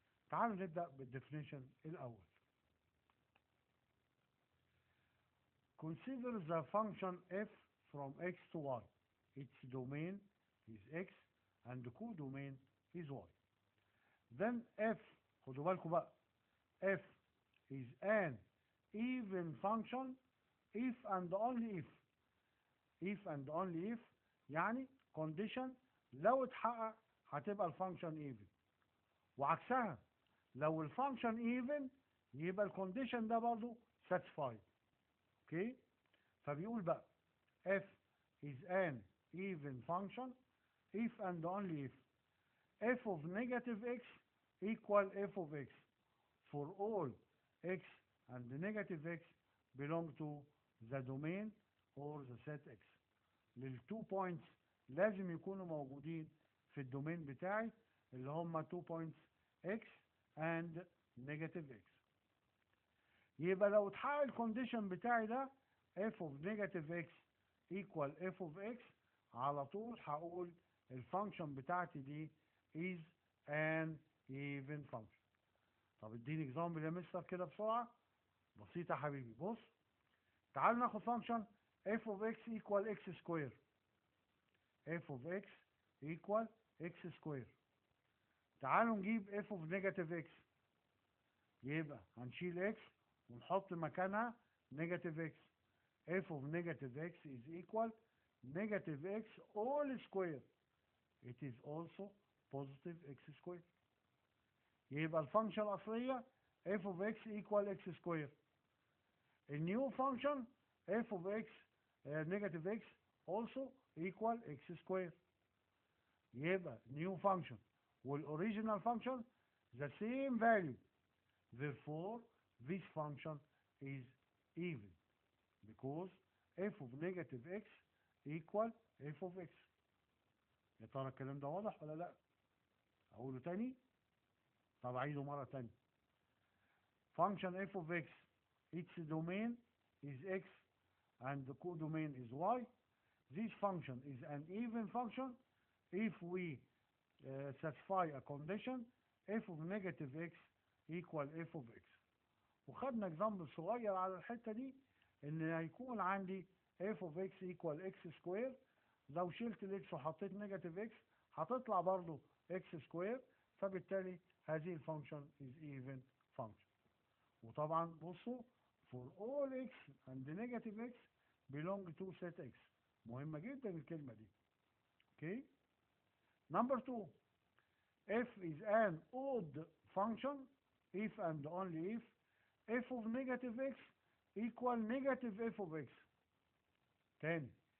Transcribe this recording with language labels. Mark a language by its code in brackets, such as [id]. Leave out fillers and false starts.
[ar] تعالوا نبدأ بالدefinition الأول. [en] Consider the function f from x to y. Its domain is x and the codomain is y. Then f, [ar] خدوا بالكم بقى، [en] f is an even function if and only if. if and only if [ar] يعني condition لو اتحقق هتبقى الفانكشن even، وعكسها لو الفانكشن even يبقى الكونديشن ده برضه satisfied. اوكي؟ فبيقول بقى [en] f is an even function if and only if f of negative x equal f of x for all x and negative x belong to the domain or the set x. [ar] للتو بوينتس لازم يكونوا موجودين في الدومين بتاعي اللي هم [en] 2 points x and negative x. [ar] يبقى لو اتحقق الكونديشن بتاعي ده [en] f of negative x equal f of x، [ar] على طول هقول الفانكشن بتاعتي دي [en] is an even function. [ar] طب اديني اكزامبل يا مستر كده بسرعه. بسيطه يا حبيبي، بص تعال ناخد فانكشن f of x equal x square. [en] f of x equal x square. [ar] تعالوا نجيب f of negative x. يبقى هنشيل x ونحط مكانها negative x. [en] f of negative x is equal negative x all square. It is also positive x square. [ar] يبقى الفانكشن الأصلية [en] f of x equal x square. النيو function f of x negative x also equal x square. [ar] يبقى [en] new function والoriginal function the same value. Therefore this function is even because f of negative x equal f of x. [ar] يا ترى الكلام ده واضح ولا لا؟ اقوله تاني؟ طب اعيده مرة تانية. [en] function f of x its domain is x and the codomain is y. This function is an even function if we satisfy a condition f of negative x equal f of x. [ar] وخدنا example صغير على الحتة دي ان هيكون عندي [en] f of x equal x square. [ar] لو شلت الاكس وحطيت نيجاتيف اكس هتطلع برضو اكس سكوير، فبالتالي هذه الفانكشن [en] is even function. [ar] وطبعا بصوا [en] for all x and negative x belong to set x. [ar] مهمة جدا الكلمة دي. [en] Okay? Number 2 f is an odd function if and only if f of negative x equal negative f of x. تاني